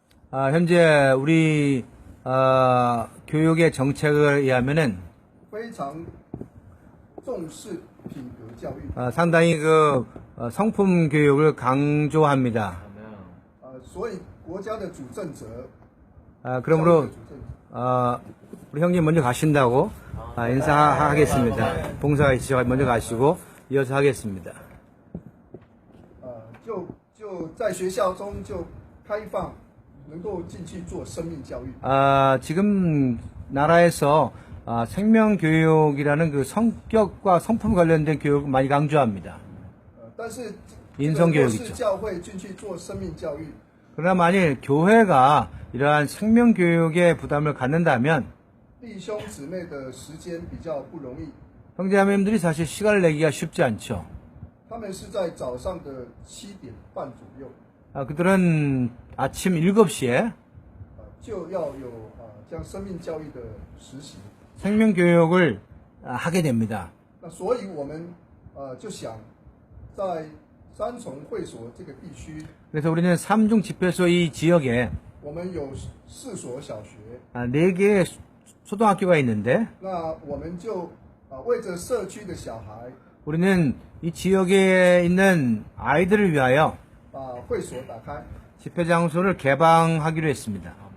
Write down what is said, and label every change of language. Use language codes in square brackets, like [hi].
[ko] 현재 우리 교육의 정책에 의하면은 [zh] 非常重视品格教育， [ko] 상당히 그 성품 교육을 강조합니다. [zh] 所以国家的主政者， [ko] 그러므로 [zh] 教育的主政者 [ko] 우리 형님 먼저 가신다고 인사하겠습니다. 봉사가 있으셔서 먼저 가시고 이어서 하겠습니다. [zh] 就在学校中就开放，能够进去做生命教育。 [ko] 지금 나라에서 생명교육이라는 그 성격과 성품 관련된 교육을 많이 강조합니다. [zh] 但是 [ko] 인성교육이죠. [zh] 若是教会进去做生命教育， [ko] 그러나 만일 교회가 이러한 생명교육에 부담을 갖는다면 [zh] 弟兄姊妹的时间比较不容易， [ko] 형제자매님들이 사실 시간을 내기가 쉽지 않죠. [zh] 他们是在早上的7点半左右， [ko] 그들은 아침 7시에 [zh] 就要有这样生命教育的实习。 [ko] 생명교육을 하게 됩니다. [zh] 那所以我们就想在三重会所这个地区， [ko] 그래서 우리는 삼중 집회소 이 지역에 [zh] 我们有4所小学， [ko] 4개의 초등학교가 있는데 [zh] 那我们就为着社区的小孩， [ko] 우리는 이 지역에 있는 아이들을 위하여 [zh] 把会所打开， [ko] 집회 장소를 개방하기로 했습니다.